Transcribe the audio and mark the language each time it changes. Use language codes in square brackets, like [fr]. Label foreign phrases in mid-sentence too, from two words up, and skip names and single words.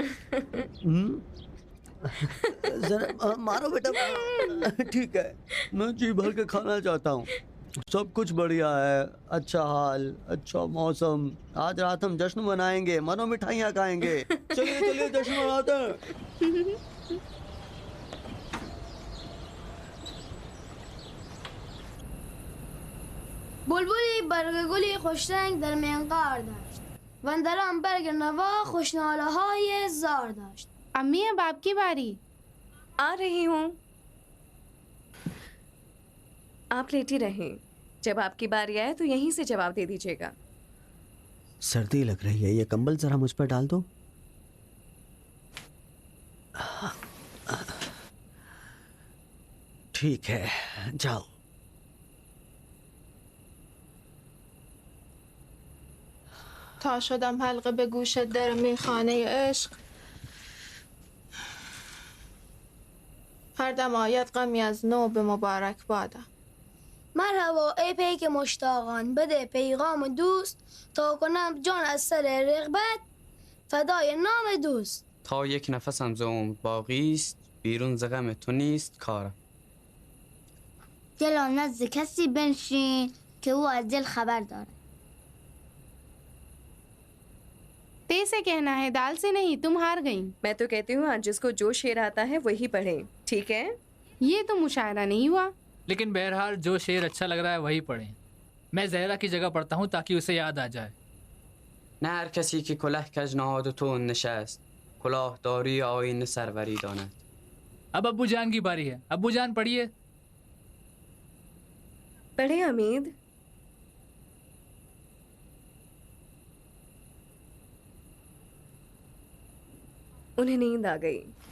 [hi] जरा मारो बेटा। ठीक है, मैं जी भर के खाना चाहता हूँ। सब कुछ बढ़िया है, अच्छा हाल, अच्छा मौसम। आज रात हम जश्न मनाएंगे, मनो मिठाइयाँ खाएंगे। चलिए चलिए जश्न मनाते हैं। [fa] بلبلی برگگلی خوشرنگ در منقار داشت و درم برگ نوا خوشناله های زار داشت. [hi] अम्मी अब आपकी बारी। आ रही हूँ। आप लेटी रहें, जब आपकी बारी आए तो यहीं से जवाब दे दीजिएगा। सर्दी लग रही है, ये कंबल जरा मुझ पर डाल दो। ठीक है, जाओ। [fa] تا شدم حلقه به گوش در میخانه عشق، هر دم آید غمی از نو به مبارک بادم. مرحبا ای پیک مشتاقان، بده پیغام دوست تا کنم جان از سر رغبت فدای نام دوست. تا یک نفسم ز عمر باقی است، بیرون ز غم تو نیست کارم. دلا نزد کسی بنشین که او از دل خبر داره. [hi] ते से कहना है, दाल से नहीं। तुम हार गई। मैं तो कहती हूँ आज जिसको जो शेर आता है वही पढ़े, ठीक है? ये तो मुशायरा नहीं हुआ। लेकिन बहरहाल जो शेर अच्छा लग रहा है वही पढ़ें। मैं जहरा की जगह पढ़ता हूँ ताकि उसे याद आ जाए। [fa] نه هر کسی که کله کج نهاد و تو نشست، کلاه داری آیین سروری داند. [hi] अब अब्बू जान की बारी है। अब्बू जान पढ़िए। पढ़े हमीद। उन्हें नींद आ गई।